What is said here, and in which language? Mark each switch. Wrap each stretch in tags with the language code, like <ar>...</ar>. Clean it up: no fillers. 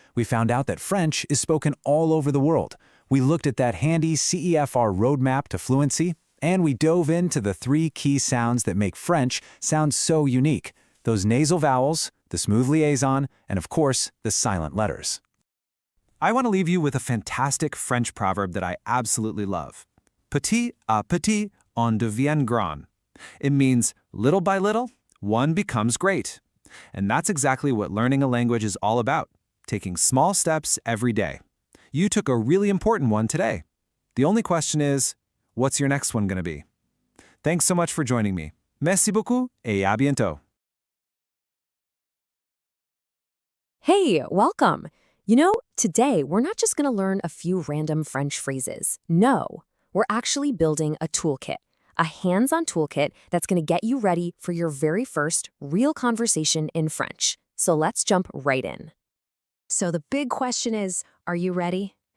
<en>We found out that French is spoken all over the world. We looked at that handy CEFR roadmap to fluency, and we dove into the 3 key sounds that make French sound so unique. Those nasal vowels, the smooth liaison, and of course, the silent letters. I want to leave you with a fantastic French proverb that I absolutely love.</en> <fr>Petit à petit, on devient grand.</fr> <en>It means little by little, one becomes great. And that's exactly what learning a language is all about, taking small steps every day. You took a really important one today. The only question is, what's your next one going to be? Thanks so much for joining me.</en> <fr>Merci beaucoup et à bientôt.</fr> <en>Hey, welcome. You know, today we're not just going to learn a few random French phrases. No, we're actually building a toolkit, a hands-on toolkit that's going to get you ready for your very first real conversation in French. So let's jump right in. So the big question is, are you ready?</en>